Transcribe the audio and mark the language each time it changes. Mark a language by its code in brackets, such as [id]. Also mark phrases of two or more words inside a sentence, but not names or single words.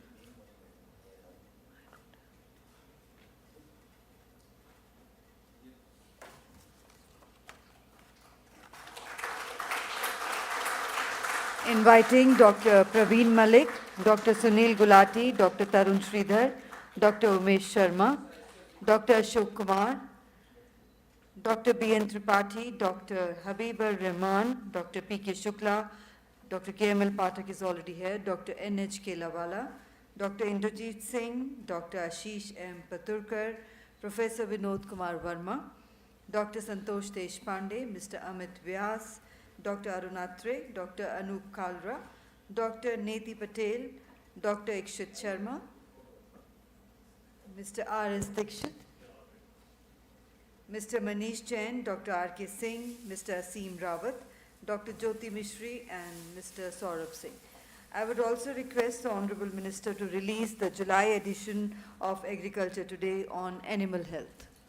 [en] Inviting Dr. Praveen Malik, Dr. Sunil Gulati, Dr. Tarun Sridhar, Dr. Umesh Sharma, Dr. Ashok Kumar, Dr. B.N. Tripathi, Dr. Habibur Rahman, Dr. P.K. Shukla, Dr. K.M.L. Pathak is already here, Dr. N.H. Kelawala, Dr. Indrajit Singh, Dr. Ashish M. Paturkar, Professor Vinod Kumar Verma, Dr. Santosh Deshpande, Mr. Amit Vyas, Dr. Arun Atre, Dr. Anup Kalra, Dr. Neti Patel, Dr. Ikshit Sharma, Mr. R.S. Dikshit, Mr. Manish Jain, Dr. R.K. Singh, Mr. Aseem Rawat, Dr. Jyoti Mishri, and Mr. Saurabh Singh. I would also request the Honorable Minister to release the July edition of Agriculture Today on animal health.